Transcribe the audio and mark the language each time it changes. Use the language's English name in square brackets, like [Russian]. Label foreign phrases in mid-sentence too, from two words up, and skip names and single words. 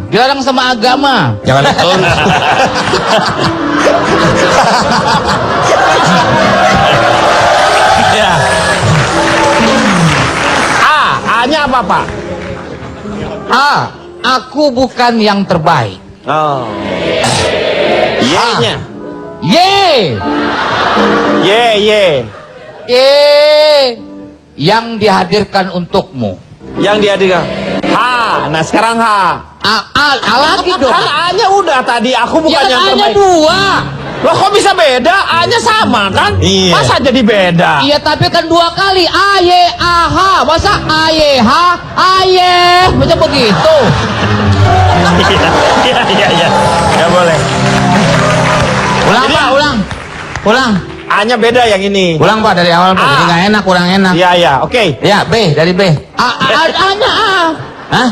[Indonesian] Dilarang sama agama. Jangan itu. Ya. A-nya apa, Pak? A. Aku bukan yang terbaik. Oh. Y-nya. Y. Y. Y. Yang dihadirkan untukmu. Yang dihadirkan. H. Nah, sekarang H. A lagi dong. Kan A-nya udah tadi, aku bukan Ya yang kan A-nya terbaik. 2. Loh, kok bisa beda? A-nya sama kan? Iya. Masa jadi beda? Iya tapi kan 2 kali. A, Y, A, H. Masa A, Y, H, A, Y. Macam begitu. Iya. Ya boleh. Ulang, Jadi- Pak, ulang. Ulang. A-nya beda yang ini. Ulang, Pak, dari awal, Pak. A. Jadi nggak enak, kurang enak. Iya, oke. Ya, B, dari B. A-nya A. Hah?